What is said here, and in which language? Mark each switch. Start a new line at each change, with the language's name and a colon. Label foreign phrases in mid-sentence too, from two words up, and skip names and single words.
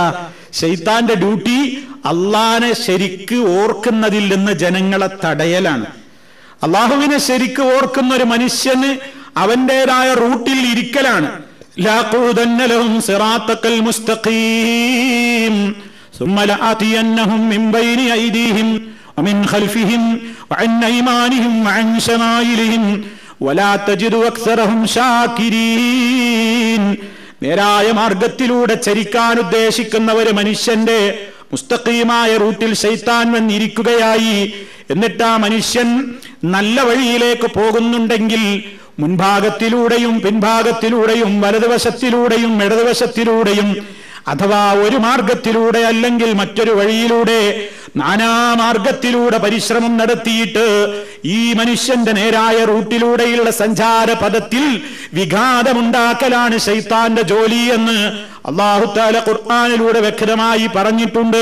Malayalam: ശൈത്താന്റെ ഡ്യൂട്ടി അള്ളാനെ ശരിക്ക് ഓർക്കുന്നതിൽ നിന്ന് ജനങ്ങളെ തടയലാണ്. അള്ളാഹുവിനെ ശരിക്ക് ഓർക്കുന്ന ഒരു മനുഷ്യന് അവന്റേതായ റൂട്ടിൽ ഇരിക്കലാണ്.
Arabic: لأقعدن لهم صراطك المستقيم ثم لآتينهم من بين أيديهم ومن خلفهم وعن أيمانهم وعن شمائلهم ولا تجد أكثرهم شاكرين.
Malayalam: നേരായ മാർഗത്തിലൂടെ ചരിക്കാൻ ഉദ്ദേശിക്കുന്ന ഒരു മനുഷ്യന്റെ മുസ്തഖീമായ റൂട്ടിൽ ശൈത്താൻ വന്നിരിക്കുകയായി. എന്നിട്ട് ആ മനുഷ്യൻ നല്ല വഴിയിലേക്ക് പോകുന്നുണ്ടെങ്കിൽ മുൻഭാഗത്തിലൂടെയും പിൻഭാഗത്തിലൂടെയും വലതുവശത്തിലൂടെയും ഇടതുവശത്തിലൂടെയും അഥവാ ഒരു മാർഗത്തിലൂടെ അല്ലെങ്കിൽ മറ്റൊരു വഴിയിലൂടെ നാനാമാർഗത്തിലൂടെ പരിശ്രമം നടത്തിയിട്ട് ഈ മനുഷ്യന്റെ നേരായ റൂട്ടിലൂടെയുള്ള സഞ്ചാര പദത്തിൽ വിഘാതമുണ്ടാക്കലാണ് ശൈത്താന്റെ ജോലി എന്ന് അല്ലാഹു തആല ഖുർആനിലൂടെ വ്യക്തമായി പറഞ്ഞിട്ടുണ്ട്.